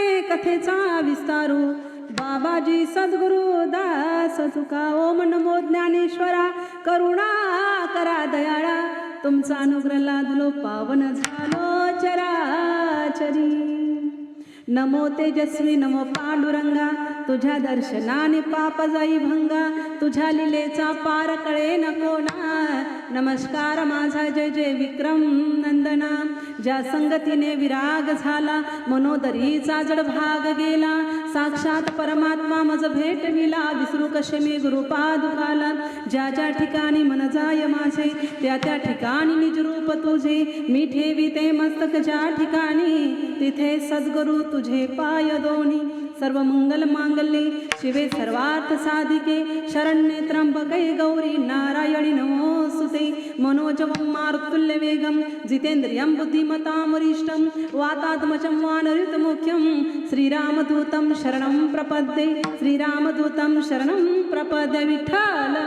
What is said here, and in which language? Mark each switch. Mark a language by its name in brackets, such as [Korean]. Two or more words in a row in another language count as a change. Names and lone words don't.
[Marathi] कथेचा विस्तारू बाबाजी सद्गुरु दास तुका ओम नमो ज्ञानेश्वरा करुणा करा दयाळा तुमचा अनुग्रह लादलो पावन झालो चराचरी नमो तेजस्वी नमो पांडुरंगा तुझ्या दर्शनाने पाप जाई भंगा तुझ्या लिलेचा पार कळे नको ना नमस्कार माझा जय जय विक्रम नंदना ज्या संगतीने विराग झाला मनोदरीचा जड भाग गेला साक्षात परमात्मा मज भेटविला विसरू कसे मी गुरुपादुकाला ज्या ज्या ठिकाणी मन जाय माझे त्या त्या ठिकाणी निज रूप तुझे मी ठेवी ते मस्तक ज्या ठिकाणी तिथे सद्गुरु तुझे पाय दोन्ही [Sanskrit] सर्व मंगल मांगल्ये शिवे सर्वार्थ साधिके शरण्ये त्र्यंबके गौरी नारायणी नमोस्तुते मनोजवं मारुतुल्य वेगं जितेन्द्रियं बुद्धिमतां वरिष्ठं वातात्मजं वानरयुतमुख्यं श्रीरामदूतं शरणं प्रपद्ये श्रीरामदूतं शरणं प्रपद्ये विठ्ठल